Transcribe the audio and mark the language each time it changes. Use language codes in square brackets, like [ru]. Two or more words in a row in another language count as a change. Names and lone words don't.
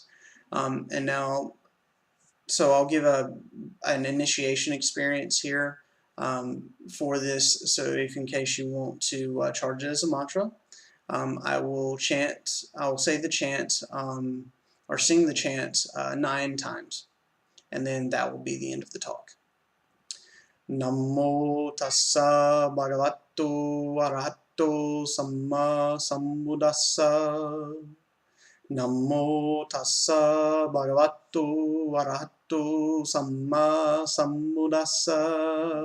[en] And now, so I'll give an initiation experience here for this. So if in case you want to charge it as a mantra, I will say the chant or sing the chant 9 times, and then that will be the end of the talk. [pi] Namo Tassa Bhagavato Arahato Samma Sambuddhassa. Namo Tassa Bhagavato Arahato Samma Sambuddhassa.